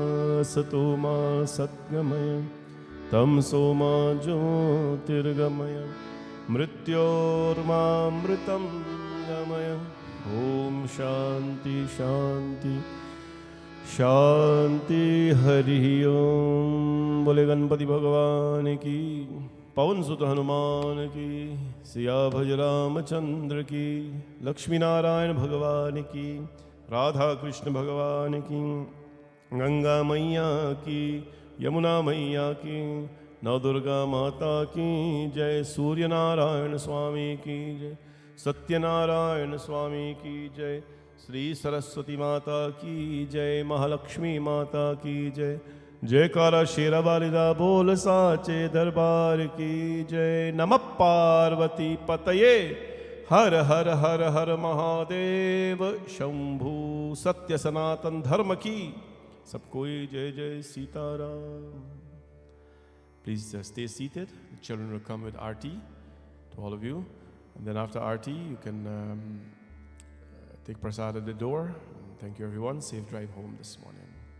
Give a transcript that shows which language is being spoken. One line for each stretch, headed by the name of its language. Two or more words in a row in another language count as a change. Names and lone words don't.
Sanskrit: सतो मा सद्गमय तमसो मा ज्योतिर्गमय मृत्योर्मामृतं गमय। ॐ शान्ति शान्ति शांति हरि ओम।
Hindi: बोले गणपति भगवान की, पवन सुत हनुमान की, सिया भज रामचंद्र की, लक्ष्मी नारायण भगवान की, राधा कृष्ण भगवान की, गंगा मैया की, यमुना मैया की, नवदुर्गा माता की जय, सूर्य नारायण स्वामी की जय, सत्यनारायण स्वामी की जय, श्री सरस्वती माता की जय, महालक्ष्मी माता की जय,
Punjabi: ਜੈਕਾਰਾ ਸ਼ੇਰਾ ਵਾਲੀਦਾ ਬੋਲ ਸਾਚੇ ਦਰਬਾਰ
Hindi: की जय।
Sanskrit: नमः पार्वती पतये हर हर हर हर महादेव शंभु।
Hindi: सत्य सनातन धर्म की सब कोई जय जय सीताराम।
English: Please stay seated. The children will come with Aarti to all of you. And then after Aarti, you can take prasad at the door. Thank you everyone. Safe drive home this morning.